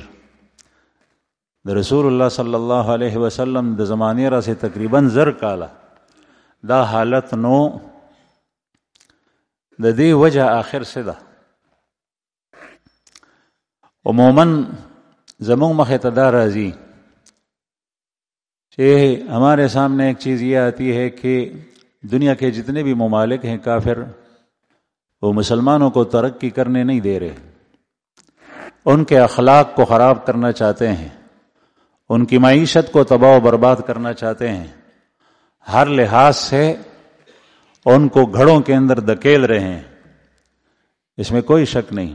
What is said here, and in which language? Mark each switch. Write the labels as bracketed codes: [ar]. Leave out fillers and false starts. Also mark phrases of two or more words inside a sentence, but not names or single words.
[ps] د رسول الله [ar] صلی الله علیه وسلم [ps] د زمانې راسه تقریبا 1000 کاله دا حالت نو. د دې وجه آخر څه ده؟ عموماً زمون مخه ته دا راځي [ur] کہ ہمارے سامنے ایک چیز یہ آتی ہے کہ دنیا کے جتنے بھی ممالک ہیں کافر، وہ مسلمانوں کو ترقی کرنے نہیں دے رہے، ان کے اخلاق کو خراب کرنا چاہتے ہیں، ان کی معیشت کو تباہ و برباد کرنا چاہتے ہیں، ہر لحاظ سے ان کو گھڑوں کے اندر دھکیل رہے ہیں، اس میں کوئی شک نہیں.